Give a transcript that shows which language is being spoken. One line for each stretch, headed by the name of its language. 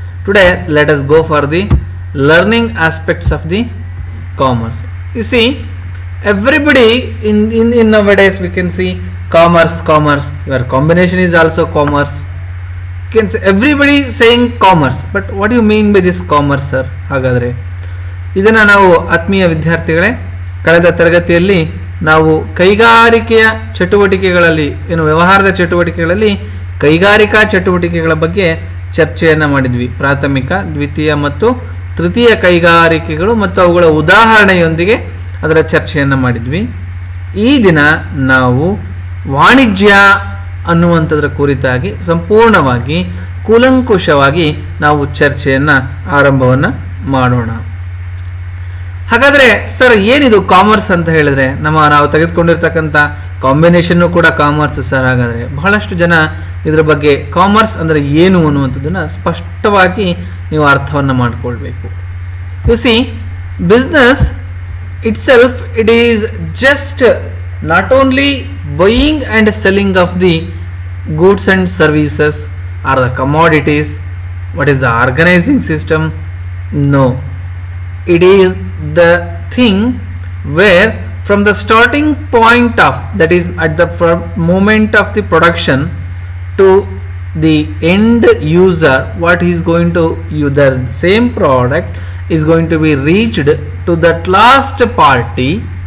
English: Today let us go for the learning aspects of the commerce. You see, everybody in nowadays we can see commerce. Your combination is also commerce. Can say everybody saying commerce, but what do you mean by this commerce, sir?
Kannada: ಹಾಗಾದರೆ ಇದನ್ನು ನಾವು ಆತ್ಮೀಯ ವಿದ್ಯಾರ್ಥಿಗಳೇ ಕಳೆದ ತರಗತಿಯಲ್ಲಿ ನಾವು ಕೈಗಾರಿಕೆಯ ಚಟುವಟಿಕೆಗಳಲ್ಲಿ ವ್ಯವಹಾರದ ಚಟುವಟಿಕೆಗಳಲ್ಲಿ ಕೈಗಾರಿಕಾ ಚಟುವಟಿಕೆಗಳ ಬಗ್ಗೆ ಚರ್ಚೆಯನ್ನು ಮಾಡಿದ್ವಿ. ಪ್ರಾಥಮಿಕ, ದ್ವಿತೀಯ ಮತ್ತು ತೃತೀಯ ಕೈಗಾರಿಕೆಗಳು ಮತ್ತು ಅವುಗಳ ಉದಾಹರಣೆಯೊಂದಿಗೆ ಅದರ ಚರ್ಚೆಯನ್ನು ಮಾಡಿದ್ವಿ. ಈ ದಿನ ನಾವು ವಾಣಿಜ್ಯ ಅನ್ನುವಂಥದ್ರ ಕುರಿತಾಗಿ ಸಂಪೂರ್ಣವಾಗಿ ಕೂಲಂಕುಷವಾಗಿ ನಾವು ಚರ್ಚೆಯನ್ನು ಆರಂಭವನ್ನು ಮಾಡೋಣ. ಹಾಗಾದರೆ ಸರ್, ಏನಿದು ಕಾಮರ್ಸ್ ಅಂತ ಹೇಳಿದ್ರೆ ನಾವು ತೆಗೆದುಕೊಂಡಿರ್ತಕ್ಕಂಥ ಕಾಂಬಿನೇಷನ್ನು ಕೂಡ ಕಾಮರ್ಸ್ ಸರ್. ಹಾಗಾದರೆ ಬಹಳಷ್ಟು ಜನ ಇದರ ಬಗ್ಗೆ ಕಾಮರ್ಸ್ ಅಂದರೆ ಏನು ಅನ್ನುವಂಥದ್ದನ್ನು ಸ್ಪಷ್ಟವಾಗಿ ನೀವು ಅರ್ಥವನ್ನು ಮಾಡಿಕೊಳ್ಬೇಕು.
English: You see, business itself, it is just not only buying and selling of the goods and services or the commodities. What is the organizing system? No, it is the thing where from the starting point of, that is at the moment of the production to the end user, what is going to use the same product is going to be reached to that last party.